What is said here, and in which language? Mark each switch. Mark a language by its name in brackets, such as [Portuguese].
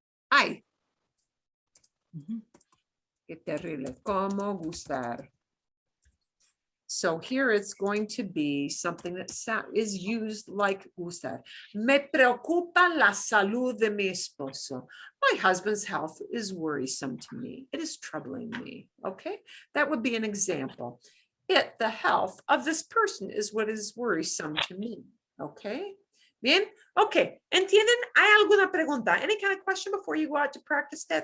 [Spanish] Ay, qué terrible, como gustar. [English] So here it's going to be something that is used like gustar. [Spanish] Me preocupa la salud de mi esposo. [English] My husband's health is worrisome to me. It is troubling me. Okay, that would be an example. The health of this person is what is worrisome to me. [Spanish] Okay, bien. Okay, ¿entienden? ¿Hay alguna pregunta? [English] Any kind of question before you go out to practice that?